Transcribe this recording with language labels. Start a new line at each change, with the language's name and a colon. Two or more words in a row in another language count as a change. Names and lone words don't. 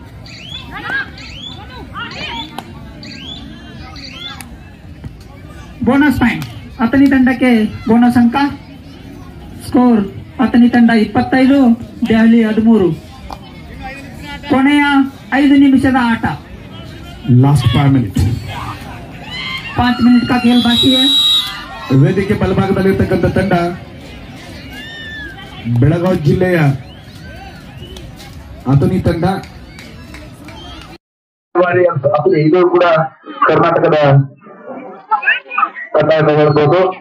English: bonus point
Kannada: ಅತನಿ ತಂಡಕ್ಕೆ ಬೋನಸ್ ಅಂಕ. ಸ್ಕೋರ್ ಅತನಿ ತಂಡ 25, ದೆಹಲಿ 13. ಕೊನೆಯ 5 ನಿಮಿಷದ ಆಟ.
English: last 5 minute
Hindi: 5 मिनट का खेल बाकी है.
Kannada: ವೇದಿಕೆ ಬಲಭಾಗದಲ್ಲಿರ್ತಕ್ಕಂಥ ತಂಡ ಬೆಳಗಾವಿ ಜಿಲ್ಲೆಯ ಅತನಿ ತಂಡ. ಇದು ಕೂಡ ಕರ್ನಾಟಕದ ಅಂತ ಹೇಳ್ಬೋದು.